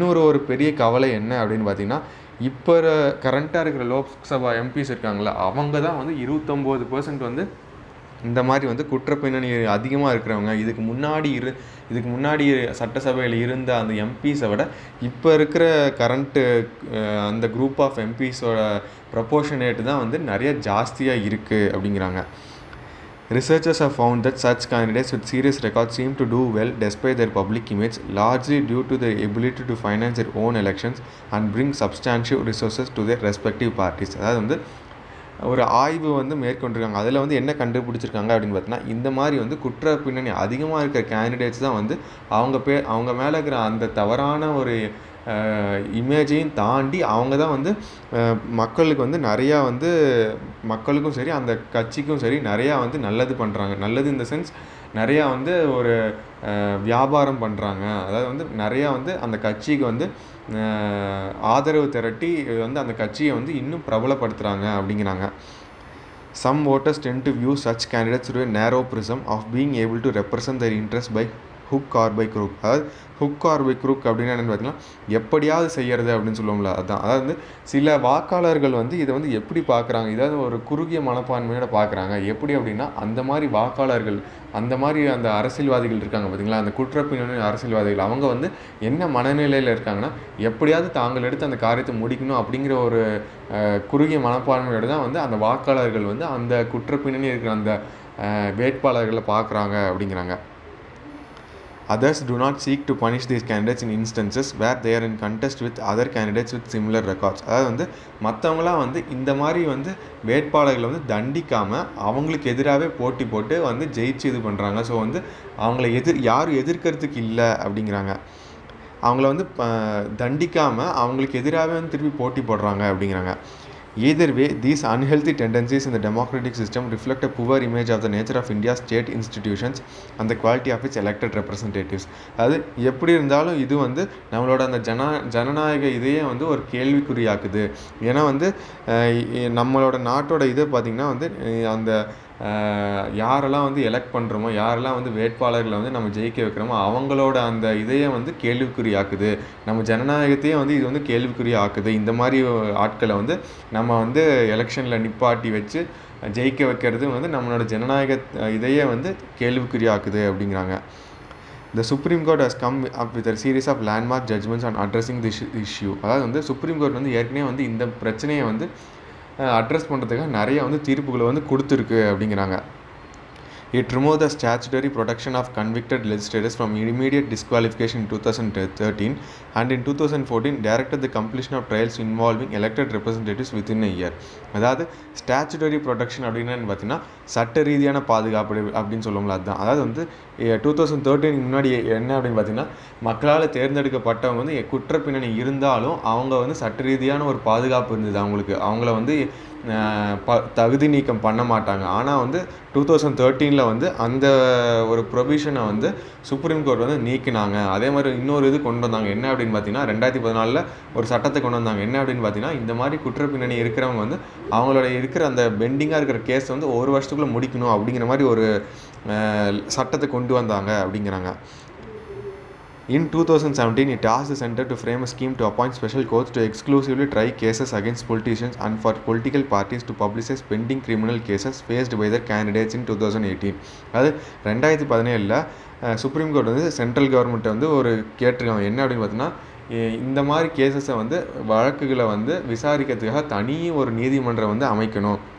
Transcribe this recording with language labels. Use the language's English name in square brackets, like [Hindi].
[Tamil] ஒரு பெரிய கவலை என்ன அப்படின்னு பார்த்தீங்கன்னா, இப்போ கரண்ட்டாக இருக்கிற லோக்சபா எம்பிஸ் இருக்காங்களா, அவங்க தான் வந்து 29% வந்து இந்த மாதிரி வந்து குற்றப்பின்னணி அதிகமாக இருக்கிறவங்க. இதுக்கு முன்னாடி சட்டசபையில் இருந்த அந்த எம்பிஸை விட இப்போ இருக்கிற கரண்ட்டு அந்த குரூப் ஆஃப் எம்பிஸோட ப்ரப்போர்ஷனேட்டு தான் வந்து நிறைய ஜாஸ்தியாக இருக்குது அப்படிங்கிறாங்க. [English] Researchers have found that such candidates with serious records seem to do well despite their public image, largely due to their ability to finance their own elections and bring substantial resources to their respective parties. [Tamil] அதாவது வந்து ஒரு ஆய்வு வந்து மேற்கொண்டிருக்காங்க. அதில் வந்து என்ன கண்டுபிடிச்சிருக்காங்க அப்படின்னு பார்த்தீங்கன்னா, இந்த மாதிரி வந்து குற்ற பின்னணி அதிகமாக இருக்கிற கேண்டிடேட்ஸ் தான் வந்து அவங்க மேலே இருக்கிற அந்த தவறான ஒரு இமேஜையும் தாண்டி அவங்க தான் வந்து மக்களுக்கு வந்து நிறையா வந்து மக்களுக்கும் சரி அந்த கட்சிக்கும் சரி நிறையா வந்து நல்லது பண்ணுறாங்க. நல்லது இந்த சென்ஸ் நிறையா வந்து ஒரு வியாபாரம் பண்ணுறாங்க. அதாவது வந்து நிறையா வந்து அந்த கட்சிக்கு வந்து ஆதரவு திரட்டி வந்து அந்த கட்சியை வந்து இன்னும் பிரபலப்படுத்துகிறாங்க அப்படிங்கிறாங்க. [English] Some voters tend to view such candidates through a narrow prism of being able to represent their interests by hook or by crook. [Tamil] அதாவது [English] hook or by crook [Tamil] அப்படின்னா என்னென்னு பார்த்தீங்கன்னா, எப்படியாவது செய்கிறது அப்படின்னு சொல்லுவோம்ல, அதுதான். அதாவது சில வாக்காளர்கள் வந்து இதை வந்து எப்படி பார்க்குறாங்க, இதாவது ஒரு குறுகிய மனப்பான்மையோட பார்க்குறாங்க. எப்படி அப்படின்னா, அந்த மாதிரி வாக்காளர்கள், அந்த மாதிரி அந்த அரசியல்வாதிகள் இருக்காங்க பார்த்தீங்களா, அந்த குற்றப்பின்னணி அரசியல்வாதிகள், அவங்க வந்து என்ன மனநிலையில் இருக்காங்கன்னா, எப்படியாவது தாங்கள் எடுத்து அந்த காரியத்தை முடிக்கணும் அப்படிங்கிற ஒரு குறுகிய மனப்பான்மையோடு தான் வந்து அந்த வாக்காளர்கள் வந்து அந்த குற்றப்பின்னணி இருக்கிற அந்த வேட்பாளர்களை பார்க்குறாங்க அப்படிங்கிறாங்க. [English] Others do not seek to punish these candidates in instances where they are in contest with other candidates with similar records. [Tamil] அதாவது வந்து மற்றவங்களாம் வந்து இந்த மாதிரி வந்து வேட்பாளர்களை வந்து தண்டிக்காமல் அவங்களுக்கு எதிராகவே போட்டி போட்டு வந்து ஜெயிச்சு இது பண்ணுறாங்க. ஸோ வந்து அவங்கள யாரும் எதிர்க்கிறதுக்கு இல்லை அப்படிங்கிறாங்க. அவங்கள வந்து தண்டிக்காமல் அவங்களுக்கு எதிராகவே வந்து திருப்பி போட்டி போடுறாங்க அப்படிங்கிறாங்க. [English] Either way, these unhealthy tendencies in the democratic system reflect a poor image of the nature of India's state institutions and the quality of its elected representatives. [Tamil] அது எப்படி இருந்தாலும் இது வந்து நம்மளோட அந்த ஜனநாயக இதையே வந்து ஒரு கேள்விக்குறியாக்குது. ஏன்னா வந்து நம்மளோட நாட்டோட இதை பார்த்திங்கன்னா வந்து அந்த யாரெல்லாம் வந்து எலெக்ட் பண்ணுறோமோ, யாரெல்லாம் வந்து வேட்பாளர்களை வந்து நம்ம ஜெயிக்க வைக்கிறோமோ அவங்களோட அந்த இதையே வந்து கேள்விக்குறியாக்குது. நம்ம ஜனநாயகத்தையே வந்து இது வந்து கேள்விக்குறியாக்குது. இந்த மாதிரி ஆட்களை வந்து நம்ம வந்து எலெக்ஷனில் நிப்பாட்டி வச்சு ஜெயிக்க வைக்கிறது வந்து நம்மளோட ஜனநாயக இதையே வந்து கேள்விக்குறியாக்குது அப்படிங்கிறாங்க. [English] The Supreme Court has come up with a series of landmark judgments on addressing this issue. [Tamil] அதாவது வந்து சுப்ரீம் கோர்ட் வந்து ஏற்கனவே வந்து இந்த பிரச்சனையை வந்து அட்ரஸ் பண்ணுறதுக்காக நிறைய வந்து தீர்ப்புகளை வந்து கொடுத்துருக்கு அப்படிங்கிறாங்க. [English] It removed the statutory protection of convicted legislators from immediate disqualification in 2013 and in 2014 directed the completion of trials involving elected representatives within a year. [Tamil] அதாவது ஸ்டாச்சுட்டரி ப்ரொடெக்ஷன் அப்படின்னு பார்த்தீங்கன்னா சட்ட ரீதியான பாதுகாப்பு அப்படின்னு சொல்லுவோம்ல, அதுதான். அதாவது வந்து 2013 முன்னாடி என்ன அப்படின்னு பார்த்தீங்கன்னா மக்களால் தேர்ந்தெடுக்கப்பட்டவங்க வந்து குற்ற பின்னணி இருந்தாலும் அவங்க வந்து சட்ட ரீதியான ஒரு பாதுகாப்பு இருந்தது அவங்களுக்கு. அவங்கள வந்து தகுதி நீக்கம் பண்ண மாட்டாங்க. ஆனால் வந்து 2013 வந்து அந்த ஒரு ப்ரொவிஷனை வந்து சுப்ரீம் கோர்ட் வந்து நீக்கினாங்க. அதே மாதிரி இன்னொரு இது கொண்டு வந்தாங்க. என்ன அப்படின்னு பார்த்தீங்கன்னா 2014 ஒரு சட்டத்தை கொண்டு வந்தாங்க. என்ன அப்படின்னு பார்த்தீங்கன்னா இந்த மாதிரி குற்ற பின்னணி இருக்கிறவங்க வந்து அவங்களோட இருக்கிற அந்த பெண்டிங்காக இருக்கிற கேஸ் வந்து ஒரு வருஷத்துக்குள்ளே முடிக்கணும் அப்படிங்கிற மாதிரி ஒரு சட்டத்தை கொண்டு வந்தாங்க அப்படிங்கிறாங்க. [English] In 2017, it asked the Centre to frame a scheme to appoint special courts to exclusively try cases against politicians and for political parties to publicize pending criminal cases faced by their candidates in 2018. [Tamil] அது 2017 supreme court வந்து central கவர்மெண்ட்டை வந்து ஒரு கேட்டிருக்காங்க. என்ன அப்படின்னு பார்த்தீங்கன்னா இந்த மாதிரி கேசஸை வந்து வழக்குகளை வந்து விசாரிக்கிறதுக்காக தனி ஒரு நீதிமன்றம் வந்து அமைக்கணும்.